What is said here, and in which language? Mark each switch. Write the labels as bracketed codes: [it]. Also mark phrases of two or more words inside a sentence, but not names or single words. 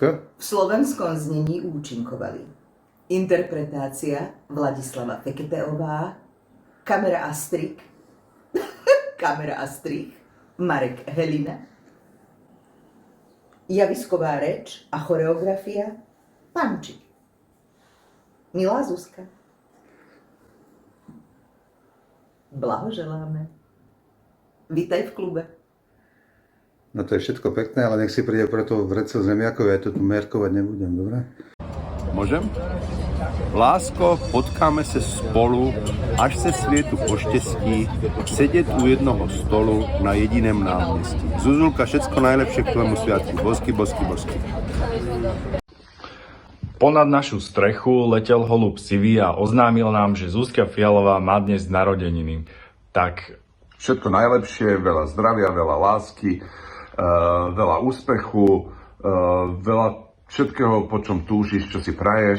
[sk] V slovenskom znení účinkovali interpretácia Vladislava Feketeová, kamera a strik, Marek Helina, javisková reč a choreografia Pančík. Milá Zuzka, blahoželáme. Vítaj v klube. No to je všetko pekné, ale nech si príde preto vreco zemiakov, ja to tu merkovať nebudem, dobre? Môžem? [cs] Lásko, potkáme se spolu, až se světu poštěstí, sedět u jednoho stolu na jediném náměstí. [sk] Zuzulka, všecko najlepšie k tvému sviatku. Bosky, bosky, bosky. Ponad našu strechu letel holub sivý a oznámil nám, že Zuzka Fialová má dnes narodeniny. Tak Všetko najlepšie, veľa zdravia, veľa lásky, veľa úspechu, veľa všetkého, po čom túžiš, čo si praješ.